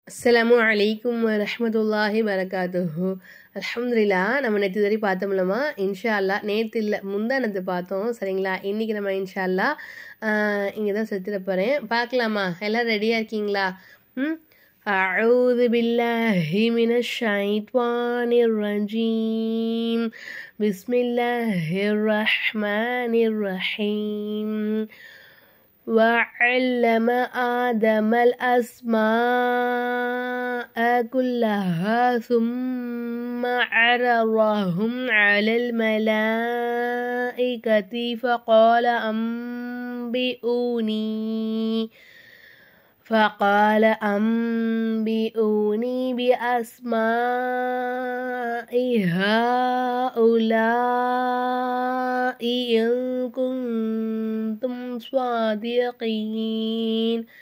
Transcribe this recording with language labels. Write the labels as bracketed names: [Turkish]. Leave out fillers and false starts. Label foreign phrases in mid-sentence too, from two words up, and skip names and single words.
[Arabic] السلام عليكم ورحمة الله وبركاته. அல்ஹம்துலில்லா. [Tamil] நம்ம நேற்று வரை பார்த்தோம்லமா, [Arabic] إن شاء الله [Tamil] நேற்று இல்லை முந்தானத்து பார்த்தோம் சரிங்களா. இன்றைக்கி நம்ம [Arabic] إن شاء الله [Tamil] இங்கே தான் செத்துட போகிறேன். பார்க்கலாமா? எல்லாம் ரெடியாக இருக்கீங்களா? [Arabic] أعوذ بالله من الشيطان الرجيم بسم الله الرحمن الرحيم وعلم آدم الأسماء كلها ثم عرضهم على الملائكة فقال أنبئوني بأسماء هؤلاء إن كنتم صادقين.